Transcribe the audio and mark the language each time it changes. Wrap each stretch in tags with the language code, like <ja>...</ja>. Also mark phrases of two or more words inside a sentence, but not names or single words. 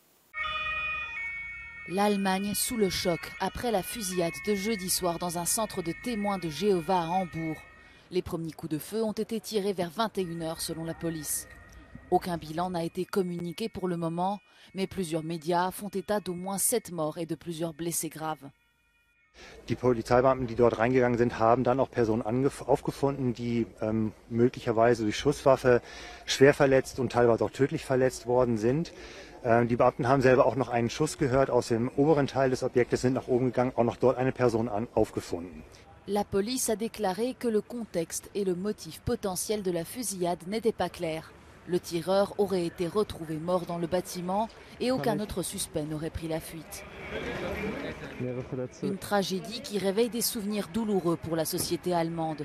<fr>L'Allemagne sous le choc après la fusillade de jeudi soir dans un centre de témoins de Jéhovah à Hambourg. Les premiers coups de feu ont été tirés vers 21h selon la police. Aucun bilan n'a été communiqué pour le moment, mais plusieurs médias font état d'au moins 7 morts et de plusieurs blessés graves.</fr> <de>Die Polizeibeamten, die dort reingegangen sind, haben dann auch Personen aufgefunden, die möglicherweise durch Schusswaffe schwer verletzt und teilweise auch tödlich verletzt worden sind. Die Beamten haben selber auch noch einen Schuss gehört aus dem oberen Teil des Objektes, sind nach oben gegangen, auch noch dort eine Person aufgefunden.</de> <fr>La police a déclaré que le contexte et le motif potentiel de la fusillade n'étaient pas clairs. Le tireur aurait été retrouvé mort dans le bâtiment et aucun autre suspect n'aurait pris la fuite. Une tragédie qui réveille des souvenirs douloureux pour la société allemande.</fr>